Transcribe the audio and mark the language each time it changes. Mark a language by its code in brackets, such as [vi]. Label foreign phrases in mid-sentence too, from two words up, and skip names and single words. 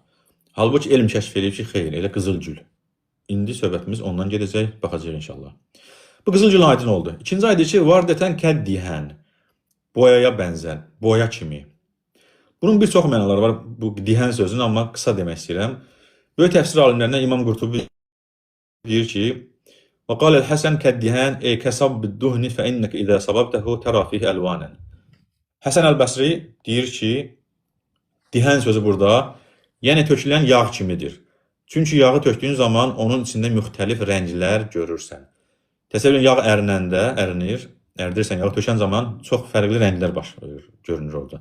[az] Halbuki elm kəşf edir ki, xeyr, elə qızıl gül. İndi söhbətimiz ondan gedəcək, baxacaq inşallah. Bu qızıl gülün aydın oldu. İkinci aydır ki, [ar] وردةً كالدهان. [az] Boyaya bənzər, boya kimi. Bunun bir çox mənaları var bu dihən sözünün, amma qısa demək istəyirəm. Böyük təfsir alimlərindən İmam Qurtubi deyir ki, [ar] وَقَالَ الْحَسَنْ كَدِّهَانْ اَيْ كَسَبْ بِالدُّهْنِ فَاِنَّكَ اِذَا صَبَبْتَهُ تَرَى فِيهِ أَلْوَانًا [az] Həsən Əl-Bəsri deyir ki, dihən sözü burada, yəni tökülən yağ kimidir. Çünki yağı tökdüyün zaman onun içində müxtəlif rənglər görürsən. Təsəvvür yağ ərinəndə, ərdirsən yağı tökən zaman çox fərqli rənglər görünür orada.